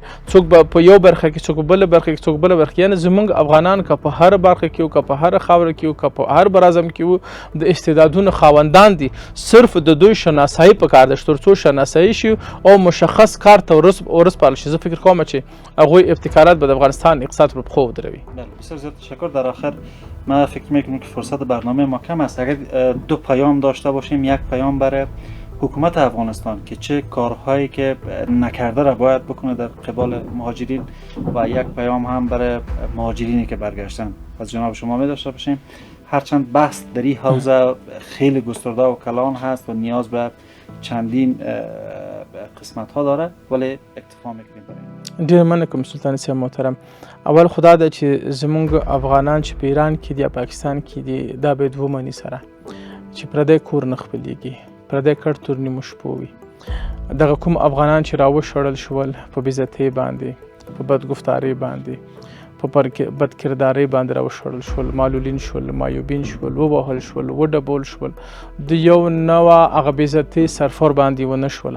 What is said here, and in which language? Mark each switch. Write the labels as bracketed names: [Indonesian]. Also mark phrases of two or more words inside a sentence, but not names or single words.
[Pashto] څوک به په یو برخه کې، څوک په بله برخه کې، څوک بله برخه کې. یعنی زموږ افغانان که په هر برخه کې وو، که په هر خاوره کې وو، که په هر براعظم کې وو، د استعدادونو خاوندان دي. صرف د دوی شناسایی پکار ده چې تر څو شناسایی شي او مشخص کار ته ورسپارل شي. زه فکر کوم چې هغوی ابتکارات به د افغانستان اقتصاد پر پښو ودروي. [Persian] بسیار زیاد تشکر. در آخر ما فکر میکنم که فرصت برنامه ما کم است. اگر دو پیام داشته باشیم، یک پیام برای حکومت افغانستان که چه کارهایی که نکرده را باید بکنه در قبال مهاجرین، و یک پیام هم برای مهاجرینی که برگشتن از جناب شما می داشته باشیم. هرچند بحث در این حوزه خیلی گسترده و کلان هست و نیاز به چندین قسمت ها داره، ولی اکتفا میکنیم برای [Pashto] ډېر مننه کوم سلطان صاحب محترم. اول خدا ده چې زموږ افغانان چې په ایران کې دي یا پاکستان کې دي، دا باید ومني سره چې پردی کور نه خپلېږي، پردی کټ تور نیمو شپو وي. دغه کوم افغانان چې راوشړل شول په بېعزتۍ باندې، په بدګفتارۍ باندې، په بدکردارۍ باندې راوشړل شول، معلولین شول، معیوبین شول، ووهل شول، وډبول شول، د یو نوع هغه بېعزتۍ سرفور باندې ونه شوله.